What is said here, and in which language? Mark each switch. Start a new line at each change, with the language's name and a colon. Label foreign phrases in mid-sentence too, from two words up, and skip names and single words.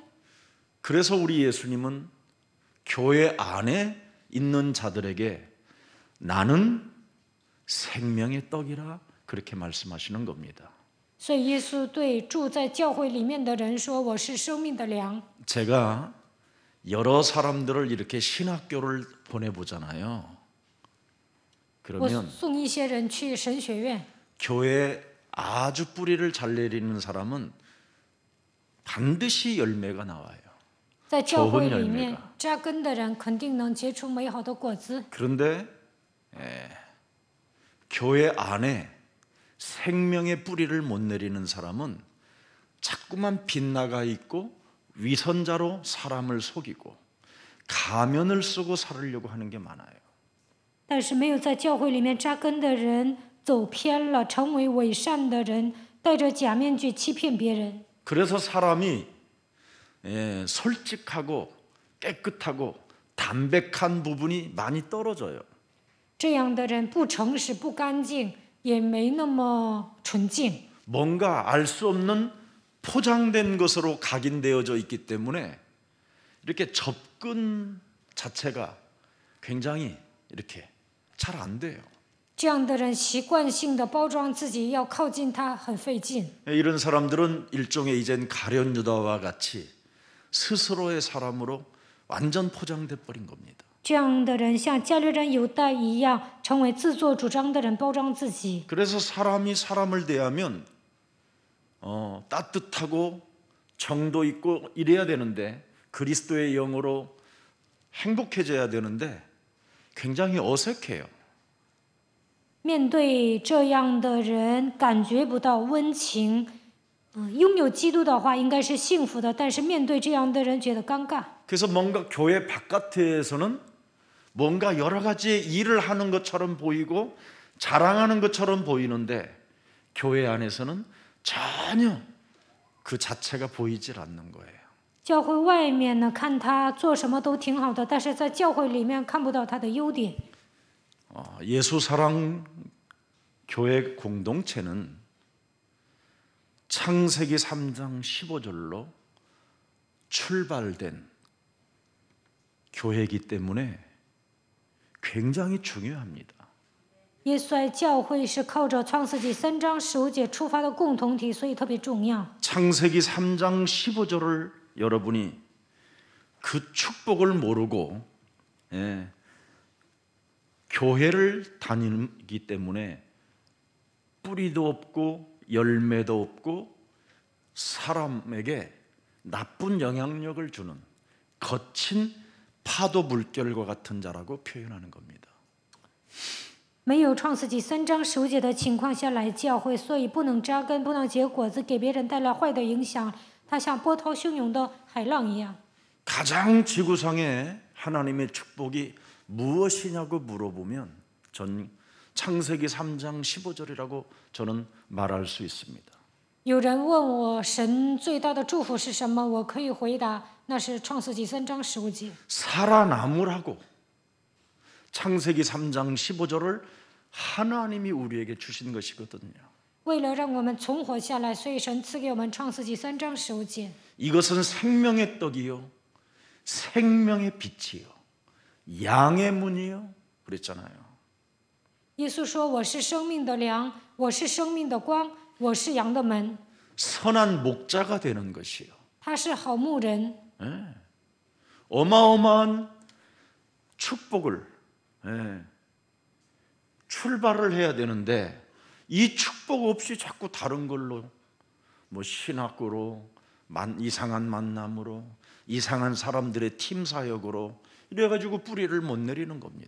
Korean: 그래서 우리 예수님은 교회 안에 있는 자들에게 나는 생명의 떡이라 그렇게 말씀하시는 겁니다.
Chinese: 所以耶稣对住在教会里面的人说：“我是生命的粮。”
Korean: 제가 여러 사람들을 이렇게 신학교를 보내보잖아요.
Chinese: 我
Korean: 그러면
Chinese: 送一些人去神学院，
Korean: 교회에 아주 뿌리를 잘 내리는 사람은 반드시 열매가 나와요.
Chinese: 在教会里
Korean: 좋은
Chinese: 面
Korean: 열매가
Chinese: 扎根的人肯定能结出美好的果子。
Korean: 그런데 교회 안에 생명의 뿌리를 못 내리는 사람은 자꾸만 빗나가 있고 위선자로 사람을 속이고 가면을 쓰고 살으려고 하는 게 많아요.
Chinese: 但是没有在教会里面扎根的人走偏了，成为伪善的人，戴着假面具欺骗别人。
Korean: 그래서 사람이 솔직하고 깨끗하고 담백한 부분이 많이 떨어져요.
Chinese: 这样的人不诚实、不干净，也没那么纯净。
Korean: 뭔가 알 수 없는 포장된 것으로 각인되어져 있기 때문에 이렇게 접근 자체가 굉장히 이렇게 잘 안 돼요.
Chinese: 这样的人习惯性的包装自己，要靠近他很费劲。
Korean: 이런 사람들은 일종의 이젠 가룟 유다와 같이 스스로의 사람으로 완전 포장돼 버린 겁니다.
Chinese: 这样的人像加略人犹大一样，成为自作主张的人，包装自己。
Korean: 그래서 사람이 사람을 대하면 따뜻하고 정도 있고 이래야 되는데 그리스도의 영으로 행복해져야 되는데 굉장히 어색해요.
Chinese: 面对这样的人，感觉不到温情。拥有基督的话应该是幸福的，但是面对这样的人觉得尴尬。
Korean: 그래서 뭔가 교회 바깥에서는 뭔가 여러 가지 일을 하는 것처럼 보이고 자랑하는 것처럼 보이는데 교회 안에서는 전혀 그 자체가 보이질 않는 거예요.
Chinese: 教会外面呢，看他做什么都挺好的，但是在教会里面看不到他的优点。
Korean: 예수 사랑 교회 공동체는 창세기 3장 15절로 출발된 교회이기 때문에 굉장히 중요합니다.
Chinese: 耶稣爱教会是靠着创世纪3章15节出发的共同体，所以特别重要。
Korean: 창세기 3장 15절을 여러분이 그 축복을 모르고 교회를 다니기 때문에 뿌리도 없고 열매도 없고 사람에게 나쁜 영향력을 주는 거친 파도 물결과 같은 자라고 표현하는 겁니다.
Chinese: 没有创世纪3章15节的情况下来教会，所以不能扎根，不能结果子，给别人带来坏的影响。他像波涛汹涌的海浪一样。
Korean: 가장 지구상에 하나님의 축복이 무엇이냐고 물어보면 전 창세기 3장 15절이라고 저는 말할 수 있습니다.
Chinese: 有人问我神最大的祝福是什么，我可以回答，那是创世纪3章15节。
Korean: 살아남으라고 창세기 3장 15절을 하나님이 우리에게 주신 것이거든요.
Chinese: 为了让我们存活下来，所以神赐给我们创世纪3章15节。
Korean: 이것은 생명의 떡이요 생명의 빛이요 양의 문이요 그랬잖아요.
Chinese: 耶稣说：“我是生命的粮，我是生命的光，我是羊的门。”
Korean: 선한 목자가 되는 것이요.
Chinese: 他是好牧人，
Korean: 어마어마한 축복을 출발을 해야 되는데 이 축복 없이 자꾸 다른 걸로 뭐 신학으로 이상한 만남으로 이상한 사람들의 팀 사역으로 이래가지고 뿌리를 못 내리는 겁니다.